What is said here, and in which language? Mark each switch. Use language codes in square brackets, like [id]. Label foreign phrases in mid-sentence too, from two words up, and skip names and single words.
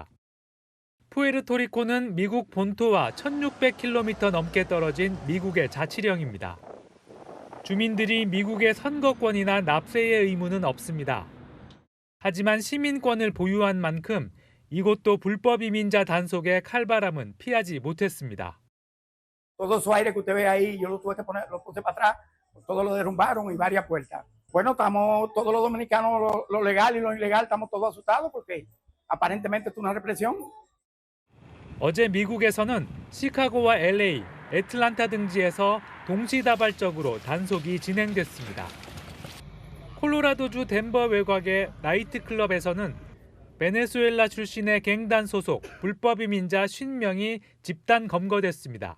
[ko] 푸에르토리코는 미국 본토와 1,600km 넘게 떨어진 미국의 자치령입니다. 주민들이 미국의 선거권이나 납세의 의무는 없습니다. 하지만 시민권을 보유한 만큼 이곳도 불법 이민자 단속의 칼바람은 피하지 못했습니다. [es] Todo esos aires que usted ve ahí, yo lo tuve que poner, lo puse para atrás, todo lo derrumbaron y varias puertas. Bueno, estamos todos los dominicanos, lo legal y lo ilegal, estamos todos asustados porque aparentemente es una represión. [ko] 어제 미국에서는 시카고와 LA, 애틀란타 등지에서 동시다발적으로 단속이 진행됐습니다. 콜로라도주 덴버 외곽의 나이트클럽에서는 베네수엘라 출신의 갱단 소속 불법 이민자 50명이 집단 검거됐습니다.